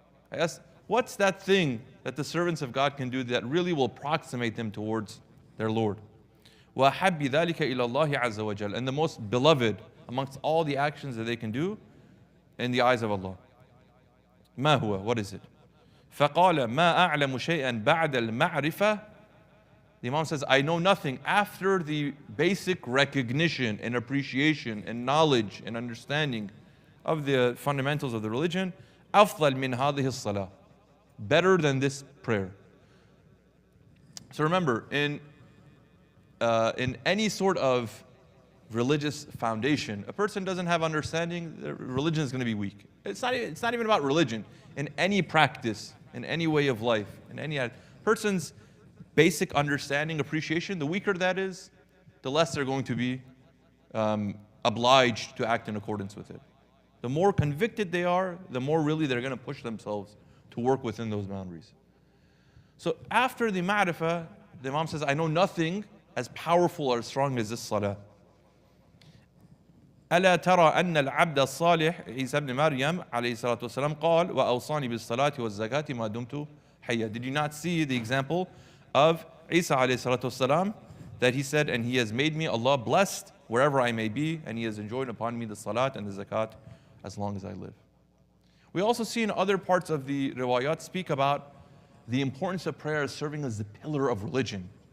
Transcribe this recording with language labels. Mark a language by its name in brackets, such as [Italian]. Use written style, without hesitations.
[English] I asked, what's that thing that the servants of God can do that really will approximate them towards their Lord? [Arabic] وَحَبِّ ذَلِكَ إِلَى اللَّهِ عَزَّ وَجَلَ. [English] And the most beloved amongst all the actions that they can do in the eyes of Allah. [Arabic] ما هو? [English] What is it? [Arabic] فقال ما أعلم شيئا بعد المعرفة. [English] The Imam says, I know nothing after the basic recognition and appreciation and knowledge and understanding of the fundamentals of the religion. [Arabic] أفضل من هذه الصلاة. [English] Better than this prayer. So remember, in any sort of religious foundation, a person doesn't have understanding, their religion is going to be weak. It's not even about religion. In any practice, in any way of life, in any person's basic understanding, appreciation, the weaker that is, the less they're going to be obliged to act in accordance with it. The more convicted they are, the more really they're going to push themselves to work within those boundaries. So after the ma'rifah, the Imam says, I know nothing as powerful or as strong as this salah. [Arabic] ألا ترى أن العبد الصالح عيسى بن مريم عليه الصلاة والسلام قال وأوصاني بالصلاة والزكاة ما دمت حيا. [English] Did you not see the example of Isa [Arabic] عليه الصلاة والسلام, [English] that he said, and he has made me, Allah, blessed wherever I may be, and he has enjoined upon me the salat and the zakat as long as I live. We also see in other parts of the riwayat speak about the importance of prayer as serving as the pillar of religion.